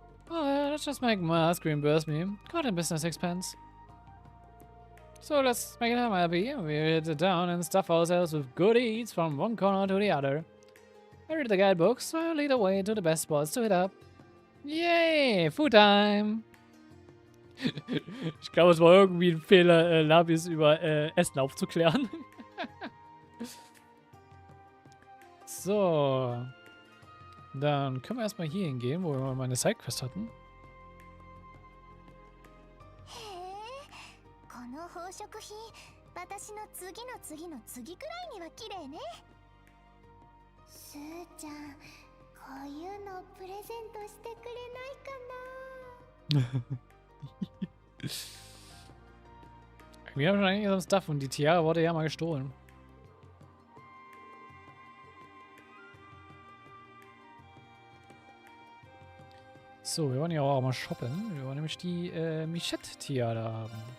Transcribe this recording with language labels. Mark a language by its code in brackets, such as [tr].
[en] Oh yeah, let's just make Mask reimburse me. Got a business expense. So let's make it happy. We hit it down and stuff ourselves with good eats from one corner to the other. I read the guidebooks, so I'll lead the way to the best spots to hit up. Yay! Food time! [de] Ich glaube, es war irgendwie ein Fehler, Labis über Essen aufzuklären. So. Dann können wir erstmal hier hingehen, wo wir meine Sidequest hatten. [ja] この宝飾品、私の次の次の次くらいには綺麗ね。スーちゃん、こういうのプレゼントしてくれないかな。 [de] Wir haben schon einiges am Stuff und die Tiara wurde ja mal gestohlen. So, wir wollen ja auch mal shoppen. Wir wollen nämlich die Michette-Tiara haben.